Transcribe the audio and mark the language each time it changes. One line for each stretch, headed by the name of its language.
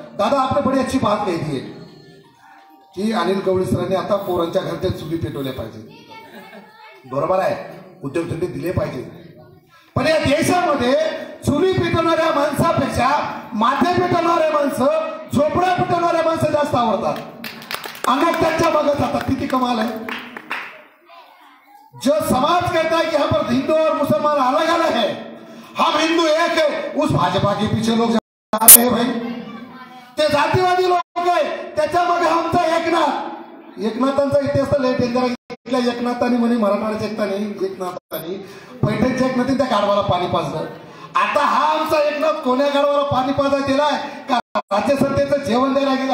Hindi: दादा आपने बड़ी अच्छी बात कही थी की
Marathi: अनिल गवळी सरांनी आता पोरांच्या घरात चुली पेटवल्या पाहिजे, बरोबर आहे, उद्योगधंदे दिले पाहिजे, पण या देशामध्ये चुली पेटवणाऱ्या माणसापेक्षा माथे पेटवणारे माणसं, झोपड्या पेटवणारे माणसं जास्त आवडतात आणि त्यांच्या मागे जातात।
Hindi: किती कमाल है। जो समाज कहता है कि यहाँ पर हिंदू और मुसलमान अलग अलग है, हम हिंदू एक है, उस भाजपा के पीछे लोग जा रहे हैं भाई।
Marathi: ते जातीवादी लोग आहे, त्याच्या मागे आमचा एकनाथांचा इतिहास लय डेंजर आहे। एकनाथांनी म्हणे मराठवाड्याच्या एकनाथांनी पैठणच्या एकनाथी त्या गाढवाला पाणी पाजलं। आता हा आमचा एकनाथ कोण्या गाढवाला पाणी पाजायला दिलाय का राज्यसत्तेचं जेवण द्यायला गेला?